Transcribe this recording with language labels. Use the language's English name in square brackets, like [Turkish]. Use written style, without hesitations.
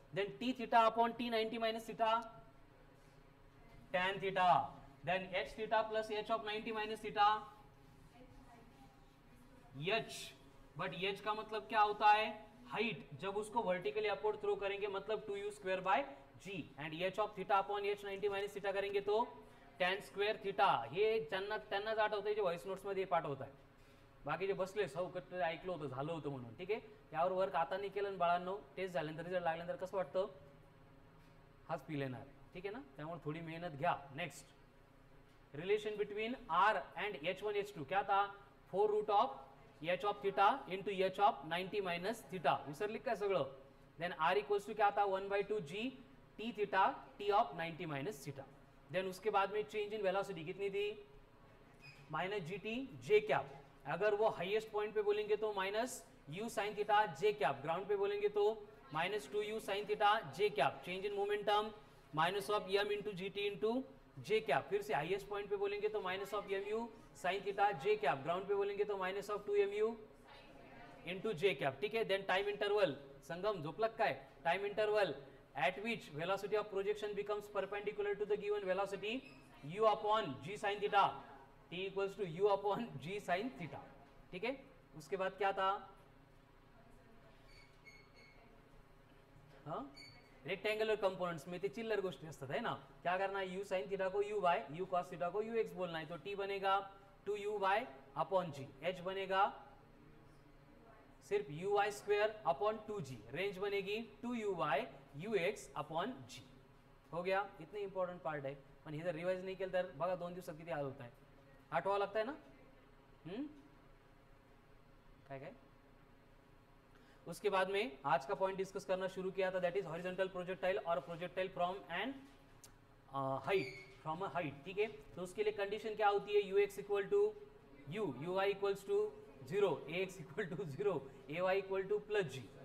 [English] then T theta upon T 90 minus theta tan theta, then h theta plus h of 90 minus theta [Hindi] H, but H का मतलब क्या होता है, height. जब उसको वर्टिकली अपवर्ड थ्रो करेंगे मतलब 2u square by ji, and H of theta upon H 90 minus theta करेंगे तो tan स्क्वेअर थीटा। [Marathi] हे त्यांनाच आठवतंय जे व्हॉइस नोट्स मध्ये पाठ होत आहे, बाकी जे बसले सौ कट ऐकलं होतं झालं होतं म्हणून, ठीक आहे। यावर वर्क आता नाही केलं बाळांनो, टेस्ट झाल्यानंतर रिझल्ट लागल्यानंतर कसं वाटतं, हाच फील येणार आहे, ठीक आहे ना, त्यामुळे थोडी मेहनत घ्या। [English] next, relation between R and h1 h2 क्या था, 4 root of h of theta into h of 90 minus theta, [Marathi] विसरली काय सगळं। [English] Then R equals to क्या था 1/2 g t theta t of 90 minus theta. [Hindi] Then उसके बाद में चेंज इन वेलोसिटी कितनी थी, माइनस जी टी जे कैप। अगर वो हाईएस्ट पॉइंट पे बोलेंगे तो minus you sine theta J cap, ground पे बोलेंगे तो minus 2u sine theta J cap. Change in momentum minus of m into G T into J cap. फिर से हाईएस्ट पॉइंट पे बोलेंगे तो minus of mu sine theta J cap, ground पे बोलेंगे तो minus of 2mu into J cap, ठीक है। [English] Then time interval, Sangam झोपलक काय, time interval at which velocity of projection becomes perpendicular to the given velocity u upon g sin theta, t equals to u upon g sin theta, ठीक है। [Hindi] उसके बाद क्या था, हाँ, रेक्टेंगुलर कंपोनेंट्स में [Marathi] ते चिल्लर गोष्टी असतात [Hindi] है ना, क्या करना है, u sin थीटा को u bye, u cos theta को ux बोलना है, तो t बनेगा 2u bye upon g, h बनेगा सिर्फ u y square upon 2g, range बनेगी 2u y ux upon g। [Marathi] हो गया, [Hindi] इतने इंपॉर्टंट पार्ट है, [Marathi] पण हे जर रिवाइज नाही केलं तर बघा 2 दिवसात किती हाल होत आहे, आठवावं लागतंय ना। काय काय, [Hindi] उसके बाद में आज का पॉइंट डिस्कस करना शुरू किया था, दैट इज हॉरिजॉन्टल प्रोजेक्टाइल और projectile from and height, from a height, ठीक है। [English] तो उसके लिए कंडीशन क्या होती है, ux equal to u, uy equals to 0, ax equal to 0, ay equal to plus g.